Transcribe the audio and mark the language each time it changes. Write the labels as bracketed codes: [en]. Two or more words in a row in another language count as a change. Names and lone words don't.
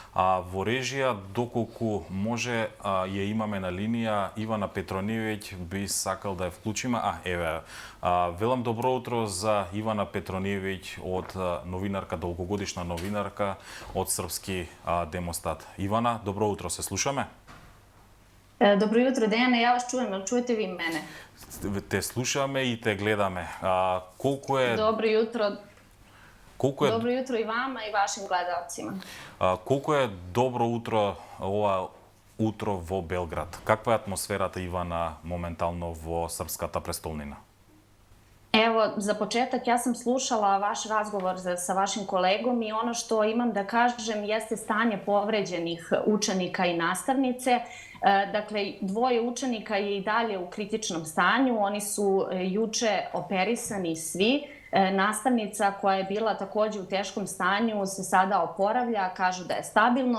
[mk] Во режија, доколку може, ја имаме на линија Ивана Петрониевиќ, би сакал да ја вклучиме. Еве, велам добро утро за Ивана Петрониевиќ од новинарка, долгогодишна новинарка од Српски Демостат. Ивана, добро утро, се слушаме? [sr] Dobro jutro, Dejane, ja vas čujem, ali čujete vi mene? [mk] Те слушаме и те гледаме. Колку е [sr] Dobro jutro, [mk] колку е [sr] dobro jutro i vama i vašim gledalcima. [mk] колку е добро утро ова утро во Белград? Каква е атмосферата, Ивана, моментално во српската престолнина? [sr] Evo, za početak ja sam slušala vaš razgovor sa vašim kolegom i ono što imam da kažem jeste stanje povređenih učenika i nastavnice. Dakle, dvoje učenika je i dalje u kritičnom stanju. Oni su juče operisani svi. Nastavnica koja je bila takođe u teškom stanju se sada oporavlja, kažu da je stabilno.